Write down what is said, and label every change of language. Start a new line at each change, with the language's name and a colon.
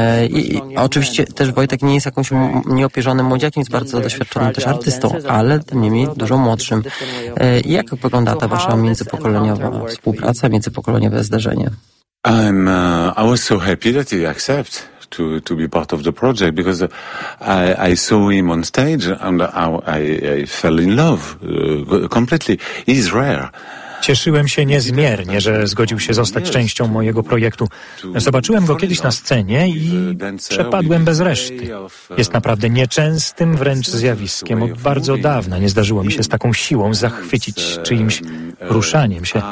Polish: I oczywiście też Wojtek nie jest jakąś nieopierzonym młodziakiem, jest bardzo doświadczonym też artystą, ale niemniej dużo młodszym. Jak wygląda ta wasza międzypokoleniowa współpraca, międzypokoleniowe zdarzenie?
English: I was so happy that he accept to be part of the project because I saw him on stage and I fell in love completely. He's rare.
Polish: Cieszyłem się niezmiernie, że zgodził się zostać częścią mojego projektu. Zobaczyłem go kiedyś na scenie i przepadłem bez reszty. Jest naprawdę nieczęstym wręcz zjawiskiem. Od bardzo dawna nie zdarzyło mi się z taką siłą zachwycić czyimś ruszaniem się.